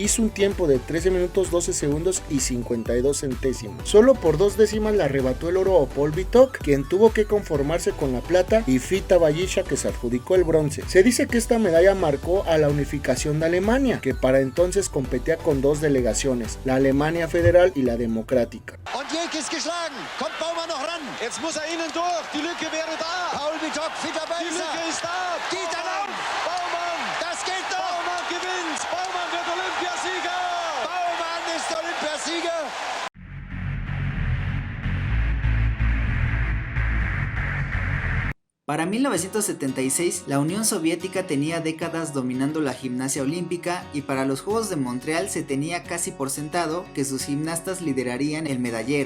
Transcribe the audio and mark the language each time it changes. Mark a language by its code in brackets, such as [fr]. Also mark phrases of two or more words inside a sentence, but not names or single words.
[es] Hizo un tiempo de 13 minutos 12 segundos y 52 centésimos. Solo por 2 décimas le arrebató el oro a Paul Vitok, quien tuvo que conformarse con la plata, y Fita Bayisha, que se adjudicó el bronce. Se dice que esta medalla marcó a la unificación de Alemania, que para entonces competía con 2 delegaciones, la Alemania Federal y la Democrática. [de] Und Jake ist geschlagen. Kommt Baumann noch ran. Jetzt muss innen durch. Die Lücke wäre da. Paul Vitok, Fita Bayisha. Die Lücke ist da. Geht er auf. Baumann. Das geht doch. Baumann gewinnt. Baumann wird Olympiasieger. Baumann ist Olympiasieger. [es] Para 1976, la Unión Soviética tenía décadas dominando la gimnasia olímpica y para los Juegos de Montreal se tenía casi por sentado que sus gimnastas liderarían el medallero.